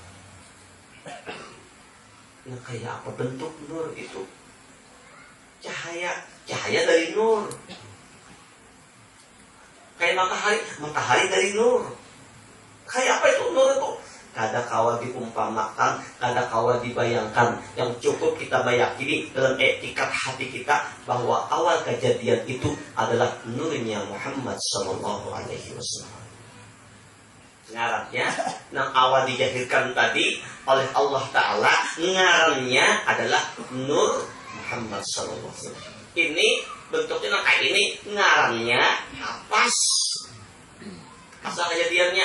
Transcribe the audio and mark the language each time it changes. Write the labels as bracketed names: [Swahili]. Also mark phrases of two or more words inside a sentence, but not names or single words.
[Banjar] Nah, kayak apa bentuk nur itu? Cahaya dari nur. Kayak matahari dari nur. Kayak apa itu nur itu? Kada kawa diumpamakan, kada kawa dibayangkan. [Indonesian] Yang cukup kita meyakini dalam etikat hati kita bahwa awal kejadian itu adalah nurnya Muhammad [Arabic] صلى الله عليه وسلم. [Banjar] Ngarannya yang awal dijahirkan tadi oleh Allah Ta'ala, ngarannya adalah Nur Muhammad SAW. Ini bentuknya kayak ini, ngarannya kapas asal kejadiannya.